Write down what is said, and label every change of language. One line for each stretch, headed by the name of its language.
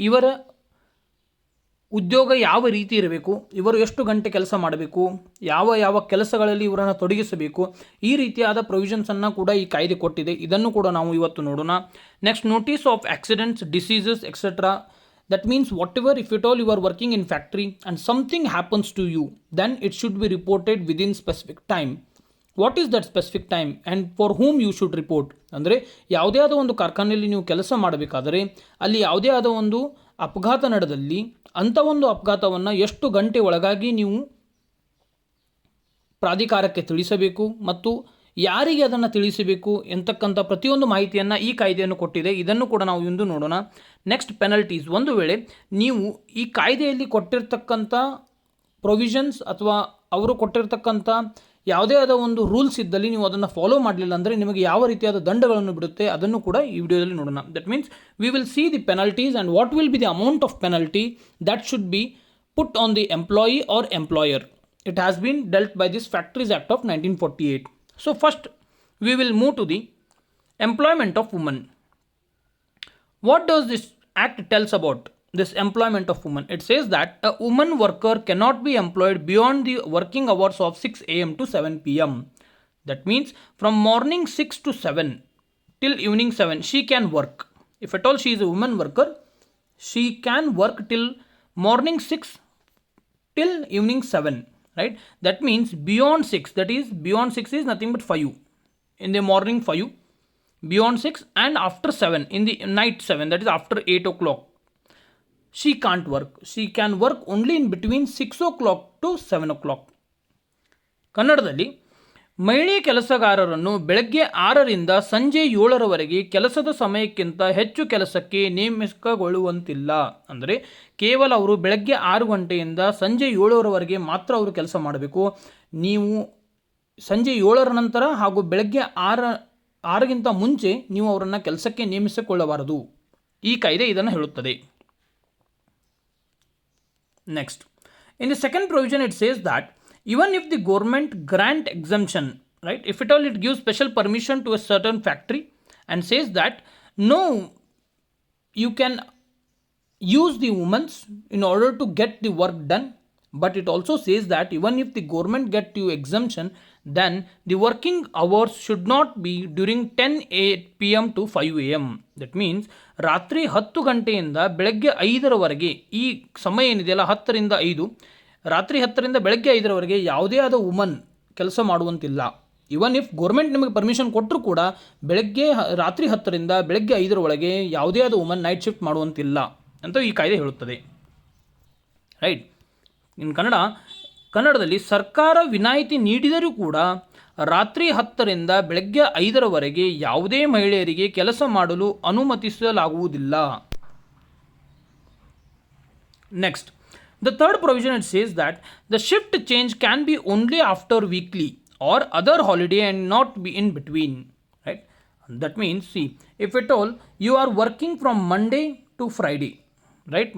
Kannada: ಇವರ ಉದ್ಯೋಗ ಯಾವ ರೀತಿ ಇರಬೇಕು, ಇವರು ಎಷ್ಟು ಗಂಟೆ ಕೆಲಸ ಮಾಡಬೇಕು, ಯಾವ ಯಾವ ಕೆಲಸಗಳಲ್ಲಿ ಇವರನ್ನು ತೊಡಗಿಸಬೇಕು, ಈ ರೀತಿಯಾದ ಪ್ರೊವಿಷನ್ಸನ್ನು ಕೂಡ ಈ ಕಾಯ್ದೆ ಕೊಟ್ಟಿದೆ. ಇದನ್ನು ಕೂಡ ನಾವು ಇವತ್ತು ನೋಡೋಣ.
English: Next notice of accidents, diseases etcetera. That means whatever, if at all you are working in factory and something happens to you, then it should be reported within specific time. What is that specific time and for whom you should report?
Kannada: ಅಂದರೆ ಯಾವುದೇ ಆದ ಒಂದು ಕಾರ್ಖಾನೆಯಲ್ಲಿ ನೀವು ಕೆಲಸ ಮಾಡಬೇಕಾದರೆ ಅಲ್ಲಿ ಯಾವುದೇ ಆದ ಒಂದು ಅಪಘಾತ ನಡೆದಲ್ಲಿ ಅಂಥ ಒಂದು ಅಪಘಾತವನ್ನು ಎಷ್ಟು ಗಂಟೆ ಒಳಗಾಗಿ ನೀವು ಪ್ರಾಧಿಕಾರಕ್ಕೆ ತಿಳಿಸಬೇಕು ಮತ್ತು ಯಾರಿಗೆ ಅದನ್ನು ತಿಳಿಸಬೇಕು ಎಂತಕ್ಕಂಥ ಪ್ರತಿಯೊಂದು ಮಾಹಿತಿಯನ್ನು ಈ ಕಾಯ್ದೆಯನ್ನು ಕೊಟ್ಟಿದೆ. ಇದನ್ನು ಕೂಡ ನಾವು ಇಂದು ನೋಡೋಣ.
English: Next penalties.
Kannada: ಒಂದು ವೇಳೆ ನೀವು ಈ ಕಾಯ್ದೆಯಲ್ಲಿ ಕೊಟ್ಟಿರ್ತಕ್ಕಂಥ ಪ್ರೊವಿಷನ್ಸ್ ಅಥವಾ ಅವರು ಕೊಟ್ಟಿರ್ತಕ್ಕಂಥ ಯಾವುದೇ ಆದ ಒಂದು ರೂಲ್ಸ್ ಇದ್ದಲ್ಲಿ ನೀವು ಅದನ್ನು ಫಾಲೋ ಮಾಡಲಿಲ್ಲ ಅಂದರೆ ನಿಮಗೆ ಯಾವ ರೀತಿಯಾದ ದಂಡಗಳನ್ನು ಬಿಡುತ್ತೆ ಅದನ್ನು ಕೂಡ ಈ ವಿಡಿಯೋದಲ್ಲಿ ನೋಡೋಣ.
English: That means we will see the penalties and what will be the amount of penalty that should be put on the employee or employer. It has been dealt by this Factories Act of 1948. So first we will move to the employment of women. What does this act tells about this employment of women? It says that a woman worker cannot be employed beyond the working hours of 6 a.m. to 7 p.m. That means from morning 6 to 7 till evening 7 she can work. If at all she is a woman worker, she can work till morning 6 till evening 7. Right? That means beyond 6, that is beyond 6 is nothing but 5 in the morning, 5 beyond 6, and after 7 in the night 7, that is after 8 o'clock she can't work. She can work only in between 6 o'clock to 7 o'clock.
Kannada: ಕನ್ನಡದಲ್ಲಿ ಮಹಿಳೆ ಕೆಲಸಗಾರರನ್ನು ಬೆಳಗ್ಗೆ 6ರಿಂದ ಸಂಜೆ 7ರವರೆಗೆ ಕೆಲಸದ ಸಮಯಕ್ಕಿಂತ ಹೆಚ್ಚು ಕೆಲಸಕ್ಕೆ ನೇಮಕಗೊಳ್ಳುವಂತಿಲ್ಲ. ಅಂದರೆ ಕೇವಲ ಅವರು ಬೆಳಗ್ಗೆ 6 ಗಂಟೆಯಿಂದ ಸಂಜೆ 7ರವರೆಗೆ ಮಾತ್ರ ಅವರು ಕೆಲಸ ಮಾಡಬೇಕು. ನೀವು ಸಂಜೆ 7ರ ನಂತರ ಹಾಗೂ ಬೆಳಗ್ಗೆ 6ಗಿಂತ ಮುಂಚೆ ನೀವು ಅವರನ್ನು ಕೆಲಸಕ್ಕೆ ನೇಮಿಸಿಕೊಳ್ಳಬಾರದು. ಈ ಕಾಯ್ದೆ ಇದನ್ನು ಹೇಳುತ್ತದೆ.
English: Next in the second provision it says that even if the government grant exemption, right, if at all it gives special permission to a certain factory and says that no, you can use the women in order to get the work done, but it also says that even if the government get you exemption, then the working hours should not be during 10 p.m. to 5 a.m. That means
Kannada: ರಾತ್ರಿ 10 ಗಂಟೆಯಿಂದ ಬೆಳಗ್ಗೆ 5ರವರೆಗೆ ಈ ಸಮಯ ಏನಿದೆಯಲ್ಲ 10ರಿಂದ 5, ರಾತ್ರಿ 10ರಿಂದ ಬೆಳಗ್ಗೆ 5ರವರೆಗೆ ಯಾವುದೇ ಆದ ವುಮನ್ ಕೆಲಸ ಮಾಡುವಂತಿಲ್ಲ.
English: even if government
Kannada: ನಿಮಗೆ ಪರ್ಮಿಷನ್ ಕೊಟ್ಟರು ಕೂಡ ರಾತ್ರಿ 10ರಿಂದ ಬೆಳಗ್ಗೆ 5 ಒಳಗೆ ಯಾವುದೇ ಆದ ವುಮನ್ ನೈಟ್ ಶಿಫ್ಟ್ ಮಾಡುವಂತಿಲ್ಲ ಅಂತ ಈ ಕಾಯ್ದೆ ಹೇಳುತ್ತದೆ. ರೈಟ್. ಇನ್ ಕನ್ನಡದಲ್ಲಿ ಸರ್ಕಾರ ವಿನಾಯಿತಿ ನೀಡಿದರೂ ಕೂಡ ರಾತ್ರಿ 10ರಿಂದ ಬೆಳಗ್ಗೆ 5ರವರೆಗೆ ಯಾವುದೇ ಮಹಿಳೆಯರಿಗೆ ಕೆಲಸ ಮಾಡಲು ಅನುಮತಿಸಲಾಗುವುದಿಲ್ಲ.
English: Next, the third provision it says that the shift change can be only after weekly or other holiday and not be in between. Right? That means, see, if at all you are working from Monday to Friday, right?